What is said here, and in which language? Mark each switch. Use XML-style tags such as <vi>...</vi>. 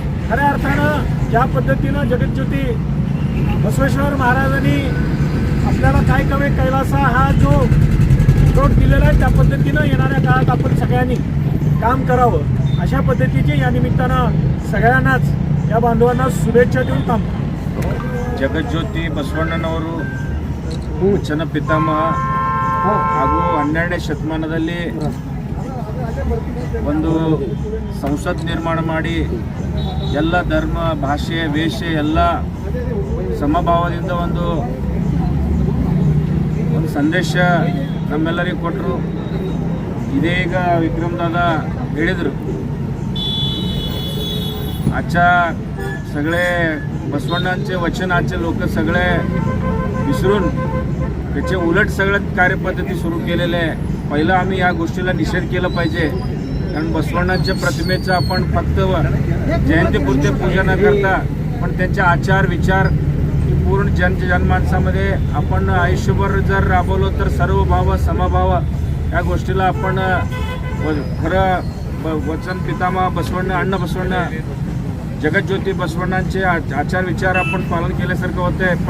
<mr>खऱ्या अर्थानं ज्या पद्धतीनं जगज्योती बसवेश्वर महाराजांनी आपल्याला काय कवे कैलासा हा जो रोड दिलेला आहे त्या पद्धतीनं येणाऱ्या काळात आपण सगळ्यांनी काम करावं अशा पद्धतीचे या निमित्तानं सगळ्यांनाच या बांधवांना शुभेच्छा देऊन थांबतो।</mr> <kn>ಜಗಜ್ಯೋತಿ ಬಸವಣ್ಣನವರು ವಚನ ಪಿತಾಮಹ ಹಾಗೂ 12ನೇ ಶತಮಾನದಲ್ಲಿ ಒಂದು ಸಂಸತ್ ನಿರ್ಮಾಣ ಮಾಡಿ ಎಲ್ಲ ಧರ್ಮ ಭಾಷೆ ವೇಷ ಎಲ್ಲ ಸಮಭಾವದಿಂದ ಒಂದು ಸಂದೇಶ ನಮ್ಮೆಲ್ಲರಿಗೂ ಕೊಟ್ಟರು। ಇದೀಗ</kn> <mr>विक्रम दादा</mr> <kn>ಹೇಳಿದರು</kn> <mr>आजच्या सगळे बसवण्णांचे वचनाचे लोक सगळे विसरून त्याचे उलट सगळ्या कार्यपद्धती सुरू केलेले आहे। पहिलं आम्ही या गोष्टीला निषेध केला पाहिजे कारण बसवण्णांच्या प्रतिमेचं आपण फक्त जयंतीपुरते पूजा न करता पण त्यांचे आचार विचार पूर्ण जनमानसामध्ये आपण आयुष्यभर जर राबवलो तर सर्व भाव समभाव या गोष्टीला आपण खरं वचन पितामह बसवण्ण अण्णा बसवण्ण जगज्योती बसवण्णांचे आचार विचार आपण पालन केल्यासारखं होतं आहे।</mr>